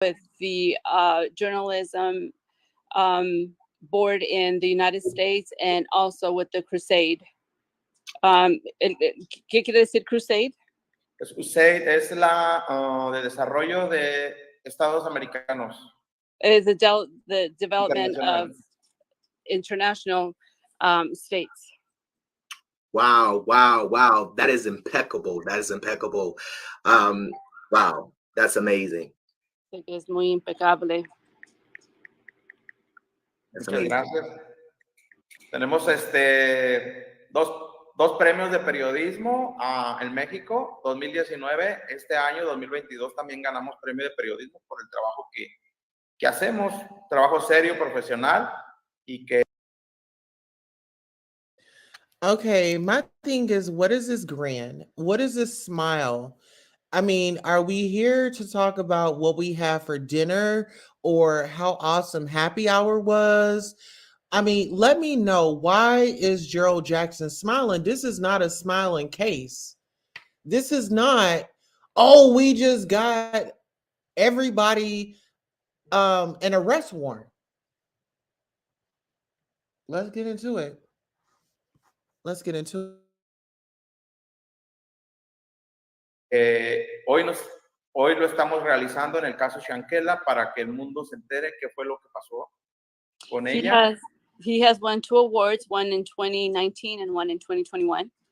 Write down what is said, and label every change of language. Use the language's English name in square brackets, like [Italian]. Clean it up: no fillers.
[English] with the journalism board in the United States and also with the Crusade. [Spanish] ¿Qué quiere decir Crusade? Pues USAID es la de desarrollo de Estados americanos. [English] It is the development of international states. Wow, wow, wow. That is impeccable. That is impeccable. Wow, that's amazing. [Spanish] Es muy impecable. Muchas gracias. Tenemos dos premios de periodismo en México, 2019. Este año, 2022, también ganamos premio de periodismo por el trabajo que hacemos, trabajo serio, profesional y que... [English] Okay, my thing is, what is this grin? What is this smile? I mean, are we here to talk about what we have for dinner or how awesome happy hour was? I mean, let me know, why is Gerald Jackson smiling? This is not a smiling case. This is not, oh, we just got everybody an arrest warrant. Let's get into it. Let's get into [Spanish] Hoy lo estamos realizando en el caso Shanquella para que el mundo se entere qué fue lo que pasó con ella. [English] He has won 2 awards, one in 2019 and one in 2021.